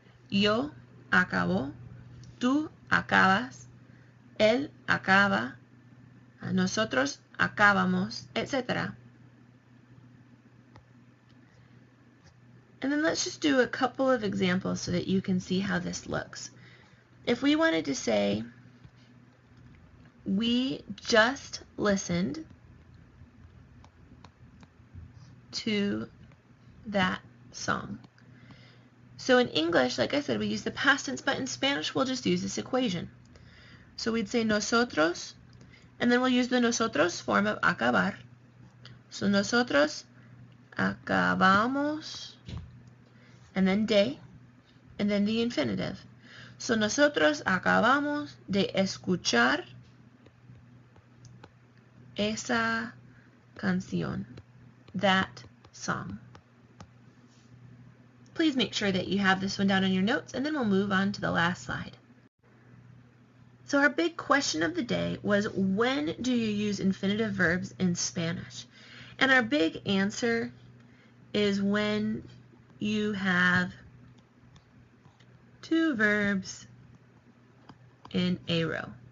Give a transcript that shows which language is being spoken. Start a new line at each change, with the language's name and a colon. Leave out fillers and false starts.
Spanish: Yo acabo, tú acabas, él acaba, nosotros acabamos, etc.
English: And then let's just do a couple of examples so that you can see how this looks. If we wanted to say, we just listened to that song. So in English, like I said, we use the past tense, but in Spanish, we'll just use this equation. So we'd say nosotros, and then we'll use the nosotros form of acabar. So nosotros acabamos, and then de, and then the infinitive.
Spanish: So nosotros acabamos de escuchar esa canción,
English: that song. Please make sure that you have this one down on your notes, and then we'll move on to the last slide. So our big question of the day was, when do you use infinitive verbs in Spanish? And our big answer is when you have two verbs in a row.